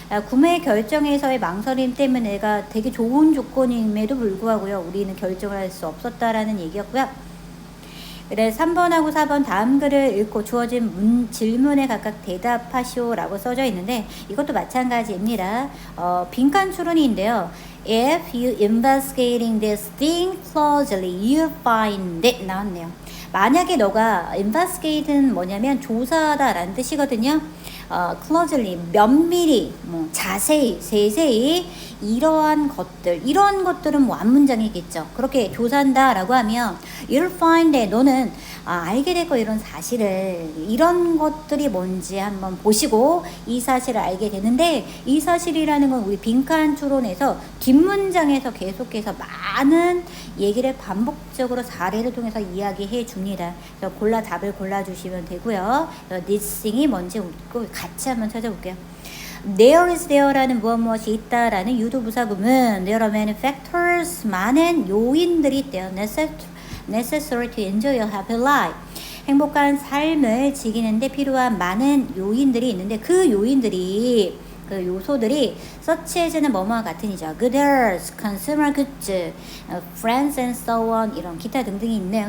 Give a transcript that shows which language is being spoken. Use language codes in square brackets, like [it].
[ko] 구매 결정에서의 망설임 때문에 내가 되게 좋은 조건임에도 불구하고요. 우리는 결정을 할 수 없었다라는 얘기였고요. 그래 3번하고 4번 다음 글을 읽고 주어진 질문에 각각 대답하시오라고 써져 있는데 이것도 마찬가지입니다. 빈칸 추론인데요. [en] If you investigating this thing closely, you find it [ko] 나왔네요. 만약에 너가 investigate는 뭐냐면 조사하다라는 뜻이거든요. closely 면밀히 자세히 세세히 이러한 것들은 완문장이겠죠. 그렇게 조사한다라고 하면 [en] you'll find that [ko] 너는 알게 될 거 이런 사실을 이런 것들이 뭔지 한번 보시고 이 사실을 알게 되는데 이 사실이라는 건 우리 빈칸 추론에서 뒷문장에서 계속해서 많은 얘기를 반복적으로 사례를 통해서 이야기해 줍니다. 그래서 답을 골라주시면 되고요. [en] this thing [ko] 이 뭔지 같이 한번 찾아볼게요. [en] There is there [ko] 라는 무엇이 있다라는 유도부사구문 [en] There are many factors [ko] 많은 요인들이 있대요. [en] Necessary to enjoy a happy life [ko] 행복한 삶을 지키는데 필요한 많은 요인들이 있는데 그 요인들이 그 요소들이 [en] such as [ko] 는 뭐뭐와 같은 이죠. [en] goods, consumer goods, friends and so on [ko] 이런 기타 등등이 있네요.